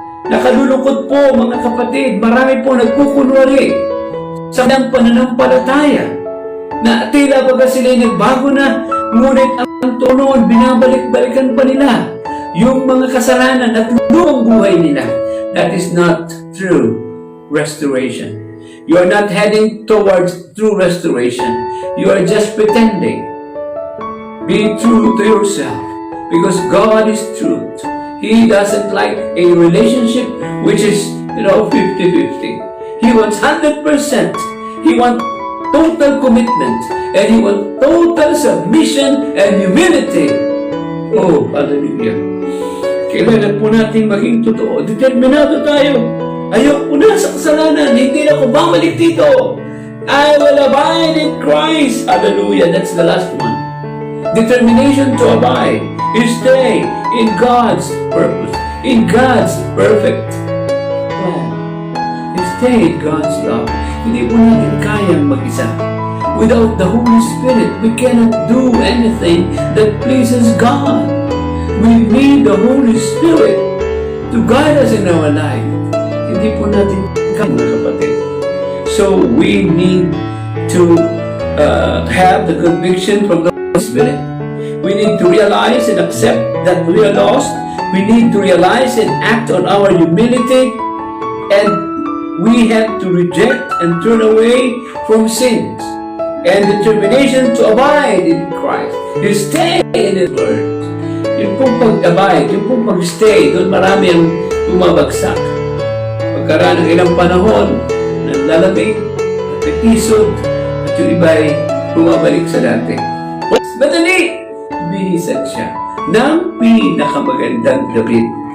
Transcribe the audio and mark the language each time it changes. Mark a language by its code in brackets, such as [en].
[tl] Nakalulungkot po mga kapatid, marami po nagkukunwari sa ng pananampalataya na tila baga sila'y nagbago na, ngunit ang tunon binabalik-balikan pa nila yung mga kasalanan at lumang buhay nila. [en] That is not true restoration. You are not heading towards true restoration. You are just pretending. Be true to yourself because God is truth. He doesn't like a relationship which is, 50-50. He wants 100%. He wants total commitment. And He wants total submission and humility. [tl] Oh, hallelujah. Kailangan po natin maging totoo. Determinado tayo. Ayaw ko na sa kasalanan. Hindi na ako bumalik dito. [en] I will abide in Christ. Hallelujah. That's the last one. Determination to abide. You stay in God's purpose, in God's perfect plan. You stay in God's love. [tl] Hindi po natin kayang mag-isa. [en] Without the Holy Spirit, we cannot do anything that pleases God. We need the Holy Spirit to guide us in our life. [tl] Hindi po natin kayang, mga kapatid. [en] So we need to have the conviction from the Holy Spirit. We need to realize and accept that we are lost. We need to realize and act on our humility. And we have to reject and turn away from sins. And determination to abide in Christ. You stay in His Word. [tl] Yung pong pag-abide, yung pong pag-stay, doon marami ang bumabagsak. Pagkaraan ng ilang panahon, lalamig, natisod, at yung iba'y bumabalik sa dati. Madali! Binisan siya ng pinakamagandang damit.